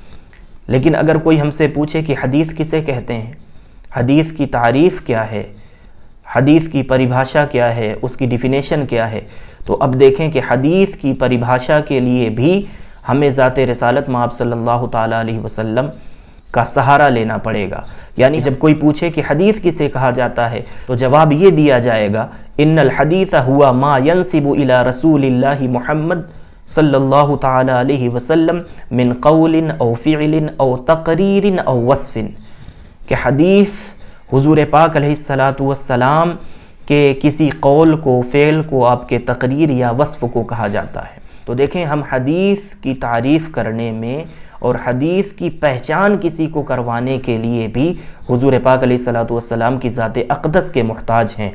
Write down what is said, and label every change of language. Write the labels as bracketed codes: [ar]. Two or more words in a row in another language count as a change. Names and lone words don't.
[ur] لیکن اگر کوئی ہم سے پوچھے کہ حدیث کسے کہتے ہیں، حدیث کی تعریف کیا ہے، حدیث کی پریبھاشا کیا ہے، اس کی ڈیفینیشن کیا ہے، تو اب دیکھیں کہ حدیث کی پریبھاشا کے لیے بھی ہمیں ذات رسالت مآب [ar] صلی اللہ تعالیٰ علیہ وسلم [ur] کا سہارا لینا پڑے گا۔ یعنی جب کوئی پوچھے کہ حدیث کسے کہا جاتا ہے تو جواب یہ دیا جائے گا، [ar] ان الحدیث ہوا ما ینسب الی رسول اللہ محمد صلی اللہ تعالیٰ علیہ وسلم من قول او فعل او تقریر او وصف، [ur] کہ حدیث حضور پاک [ar] علیہ الصلوۃ والسلام [ur] کے کسی قول کو، فعل کو، آپ کے تقریر یا وصف کو کہا جاتا ہے۔ تو دیکھیں ہم حدیث کی تعریف کرنے میں اور حدیث کی پہچان کسی کو کروانے کے لیے بھی حضور پاک [ar] علیہ الصلوۃ والسلام [ur] کی ذات اقدس کے محتاج ہیں۔